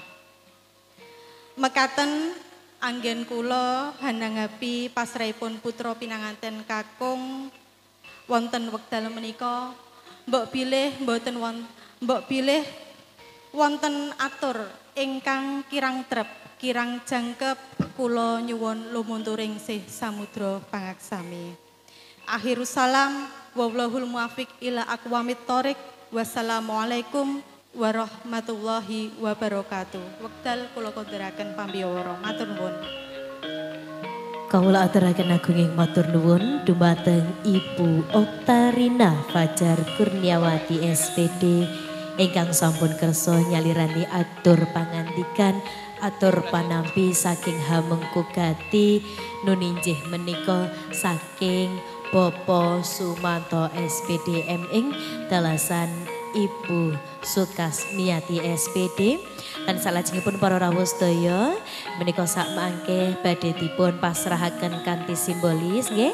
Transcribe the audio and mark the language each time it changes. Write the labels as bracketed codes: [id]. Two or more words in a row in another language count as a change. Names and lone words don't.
[jv] Mekaten anggen kula hanangapi pasrahipun putra pinanganten kakung wonten wekdal menika mbok bilih wonten atur ingkang kirang trep kirang jangkep kula nyuwun lumunturing sih samudra pangaksami. [ar] آخر السلام والله الموفق إلى أقوم الطريق. والسلام عليكم ورحمة الله وبركاته. [jv] Wekdal kula konduraken pambiyawara. Matur nuwun. Kawula aturaken agunging matur nuwun dumateng Ibu Oktarina Fajar Kurniawati SPD ingkang sampun kersa nyalirani atur pangandikan atur panampi saking Hamengkugati nuninjih menika saking Bapak Sumanto SPD MN dalasan Ibu Sukasmiati SPD lan salajengipun para rawuh sedaya menika sak mangke badhe dipun pasrahaken kanthi simbolis nggih.